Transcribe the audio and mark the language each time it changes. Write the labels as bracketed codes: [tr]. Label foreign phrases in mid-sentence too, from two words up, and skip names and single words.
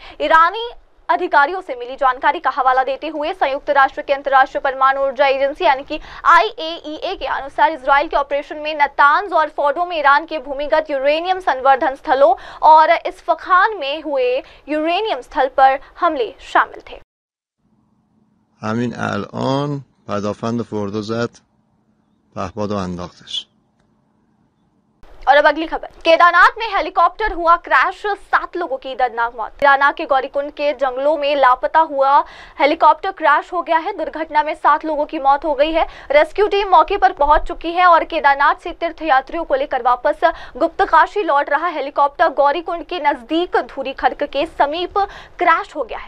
[hi] ईरानी अधिकारियों से मिली जानकारी का हवाला देते हुए संयुक्त राष्ट्र के अंतर्राष्ट्रीय परमाणु ऊर्जा एजेंसी यानी कि IAEA के अनुसार इजराइल के ऑपरेशन में नतांज और फोर्डो में ईरान के भूमिगत यूरेनियम संवर्धन स्थलों और इस्फहान में हुए यूरेनियम स्थल पर हमले शामिल थे। [fa] همین الان پدافند فوردو زد پهپادو انداختش। [hi] और अब अगली खबर। केदारनाथ में हेलीकॉप्टर हुआ क्रैश, 7 लोगों की दर्दनाक मौत। केदारनाथ के गौरीकुंड के जंगलों में लापता हुआ हेलीकॉप्टर क्रैश हो गया है। दुर्घटना में 7 लोगों की मौत हो गई है। [en] rescue team [hi] मौके पर पहुंच चुकी है और केदारनाथ से तीर्थयात्रियों को लेकर वापस गुप्तकाशी लौट रहा हेलीकॉप्टर गौरीकुंड के नजदीक धूरी खर्क के समीप क्रैश हो गया है।